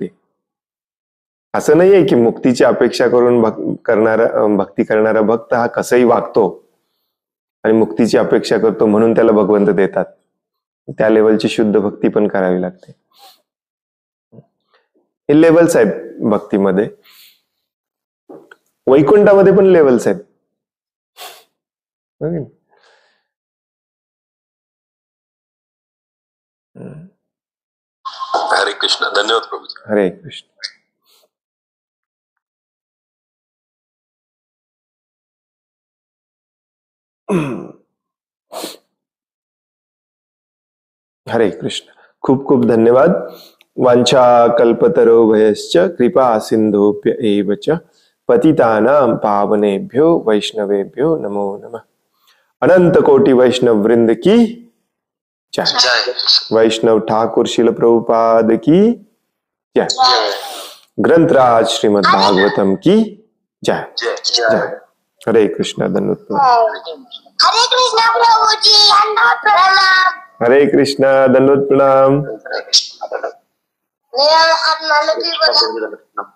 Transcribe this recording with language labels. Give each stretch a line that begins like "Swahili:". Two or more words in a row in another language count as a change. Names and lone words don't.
Marathi: असं नाहीये की मुक्तीची अपेक्षा करून भक्ती करणारा भक्त हा कसंही वागतो आणि मुक्तीची अपेक्षा करतो म्हणून त्याला भगवंत देतात. त्या लेवलची शुद्ध भक्ती पण करावी लागते. हे लेवल्स आहेत भक्तीमध्ये. वैकुंठामध्ये पण लेवल्स आहेत. हरे कृष्ण. धन्यवाद प्रभू. हरे कृष्ण. हरे कृष्ण. खूप खूप धन्यवाद.
Sanskrit: वांछा कल्पतरोभयश्च कृपा सिंधुभ्य एव च पतितानां पावनेभ्यो वैष्णवेभ्यो नमो नमः.
Hindi: अनंत कोटि वैष्णव वृंद की जय. वैष्णव ठाकुर शिल प्रभुपाद की जय. ग्रंथराज श्रीमद् भागवतम की जय. जय. हरे कृष्ण. धन्यवाद. हरे कृष्ण प्रभुजी, दंडवत प्रणाम. हरे कृष्ण. दंडवत प्रणाम. मेरा हाथ मानो की बोला.